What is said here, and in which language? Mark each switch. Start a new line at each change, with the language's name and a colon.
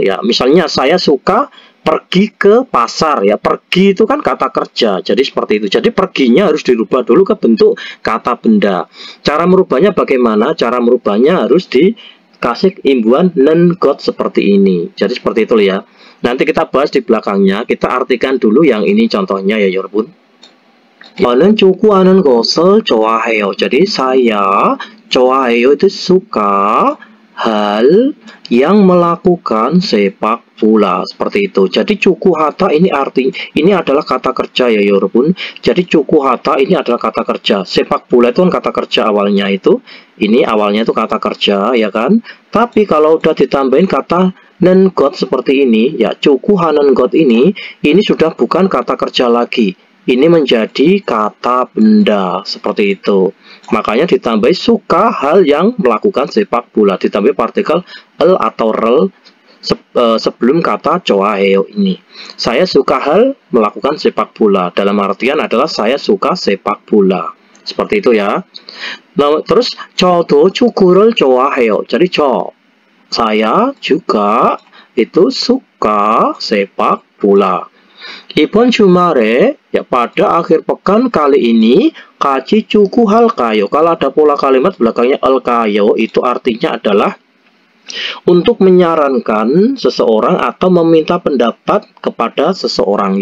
Indonesian: Ya misalnya saya suka pergi ke pasar ya, pergi itu kan kata kerja. Jadi seperti itu. Jadi perginya harus dirubah dulu ke bentuk kata benda. Cara merubahnya bagaimana? Cara merubahnya harus dikasih imbuhan non-got seperti ini. Jadi seperti itu ya. Nanti kita bahas di belakangnya. Kita artikan dulu yang ini contohnya ya 여러분.
Korean: 저는 축구하는 것을 좋아해요.
Indonesian: Jadi saya 좋아해요 itu suka hal yang melakukan sepak bola seperti itu. Jadi cukuhata ini adalah kata kerja ya 여러분. Jadi cukuhata ini adalah kata kerja. Sepak bola itu kan kata kerja awalnya itu. Ini awalnya itu kata kerja ya kan. Tapi kalau udah ditambahin kata non-got seperti ini ya, cukuhanan got ini sudah bukan kata kerja lagi. Ini menjadi kata benda seperti itu. Makanya ditambah suka hal yang melakukan sepak bola. Ditambah partikel el atau rel sebelum kata 좋아해요 ini. Saya suka hal melakukan sepak bola. Dalam artian adalah saya suka sepak bola. Seperti itu ya. Nah, terus
Korean: 저도 축구를 좋아해요.
Indonesian: Jadi saya juga itu suka sepak bola.
Korean: 이번 주말에
Indonesian: ya pada akhir pekan kali ini
Korean: 같이 축구할까요?
Indonesian: Kalau ada pola kalimat belakangnya alkayo itu artinya adalah untuk menyarankan seseorang atau meminta pendapat kepada seseorang.